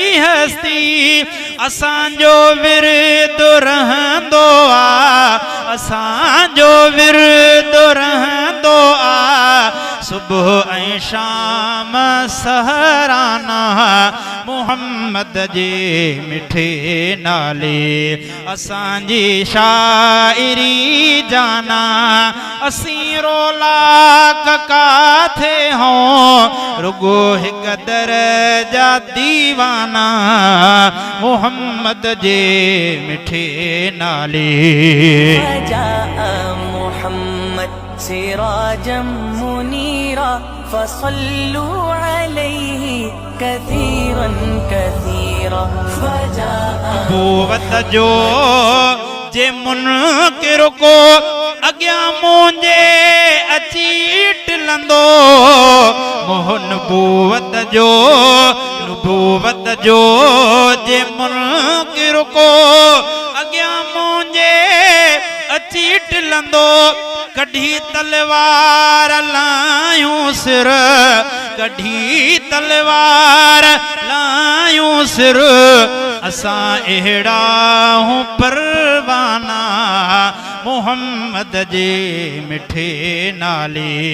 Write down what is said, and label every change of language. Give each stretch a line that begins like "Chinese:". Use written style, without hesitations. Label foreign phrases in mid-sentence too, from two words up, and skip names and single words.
Sindhi: हस्ती असांजो विरद रहंदो आ असांजो विरद रहंदो आ सुबह ऐं शाम सहराना मोहम्मद जे मिठे नाले असांजी शाइरी जाना असीं रोला काथे हों रुगो हिक दरजा दीवाना मोहम्मद जे मिठे नाले
Arabic: فجاء محمد سراجا منيرا فصلوا عليه كثيرا كثيرا فجاء
Sindhi: नबूवत जो जे मुनकिर को अॻियां मुंहिंजे अची टिलंदो मोह नबूवत जो जे मुनकिर को अॻियां मुंहिंजे अची टिलंदो कढी तलवार लायूं सिर कढी तलवार लायूं सिर असां अहिड़ा हूं परवाना मोहम्मद जे मिठे नाले